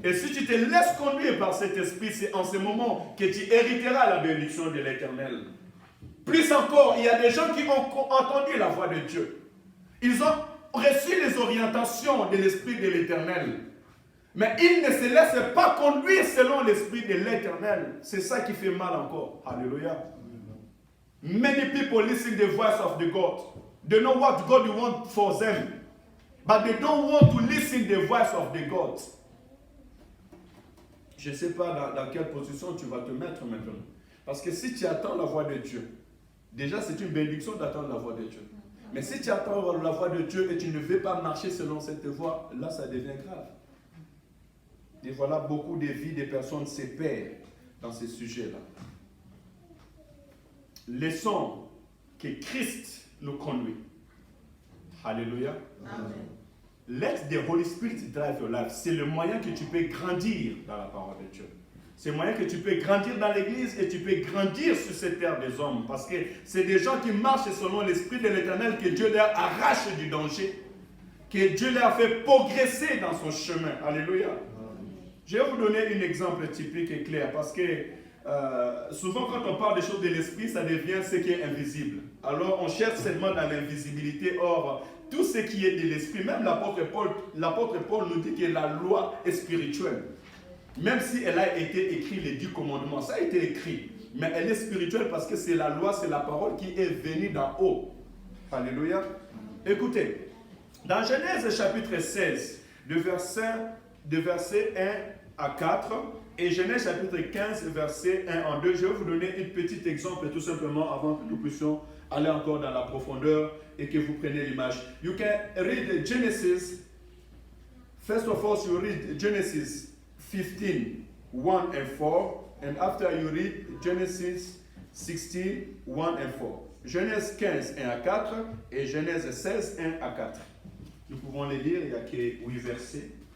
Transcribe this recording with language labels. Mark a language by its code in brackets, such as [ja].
[fr] Et si tu te laisses conduire par cet Esprit, c'est en ce moment que tu hériteras la bénédiction de l'Éternel. Plus encore, il y a des gens qui ont entendu la voix de Dieu. Ils ont reçu les orientations de l'Esprit de l'Éternel. Mais ils ne se laissent pas conduire selon l'Esprit de l'Éternel. C'est ça qui fait mal encore. Alléluia. [en] Many people listen to the voice of the God. They know what God wants for them. But they don't want to listen to the voice of the God. [fr] Je ne sais pas dans quelle position tu vas te mettre maintenant. Parce que si tu attends la voix de Dieu, déjà c'est une bénédiction d'attendre la voix de Dieu. Mais si tu attends la voix de Dieu et tu ne veux pas marcher selon cette voie, là ça devient grave. Et voilà, beaucoup de vies des personnes se perdent dans ces sujets-là. Laissons que Christ nous conduit. Alléluia. Amen. [en] Let the Holy Spirit drive your life. [fr] C'est le moyen que tu peux grandir dans la parole de Dieu. C'est le moyen que tu peux grandir dans l'église et tu peux grandir sur cette terre des hommes. Parce que c'est des gens qui marchent selon l'Esprit de l'Éternel que Dieu leur arrache du danger. Que Dieu leur fait progresser dans son chemin. Alléluia. Je vais vous donner un exemple typique et clair parce que souvent quand on parle des choses de l'esprit, ça devient ce qui est invisible. Alors on cherche seulement dans l'invisibilité. Or, tout ce qui est de l'esprit, même l'apôtre Paul nous dit que la loi est spirituelle. Même si elle a été écrite, les 10 commandements, ça a été écrit. Mais elle est spirituelle parce que c'est la loi, c'est la parole qui est venue d'en haut. Alléluia. Écoutez, dans Genèse chapitre 16, de verset 1 à 4 et Genèse chapitre 15, verset 1 en 2. Je vais vous donner un petit exemple tout simplement avant que nous puissions aller encore dans la profondeur et que vous preniez l'image. [en] You can read Genesis. First of all, you read Genesis 15, 1 and 4. And after you read Genesis 16, 1 and 4. [fr] Genèse 15, 1 à 4 et Genèse 16, 1 à 4. Nous pouvons les lire, il n'y a que 8 versets.